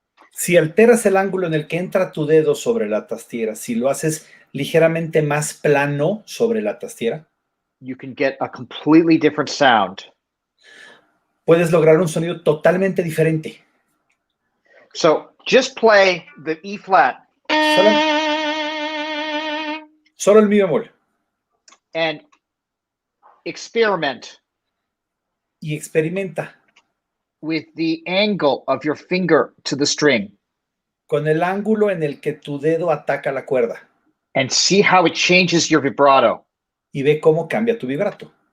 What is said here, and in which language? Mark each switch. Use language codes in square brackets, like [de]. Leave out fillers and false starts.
[es] Si alteras el ángulo en el que entra tu dedo sobre la tastera, si lo haces ligeramente más plano sobre la tastera, [en] you can get a completely different sound. [es] puedes lograr un sonido totalmente diferente. [en] So just play the E flat [es] Solo el mi bemol. [en] and experiment [es] Y experimenta [en] with the angle of your finger to the string [es] con el ángulo en el que tu dedo ataca la cuerda [en] and see how it changes your vibrato. [es] y ve cómo cambia tu vibrato.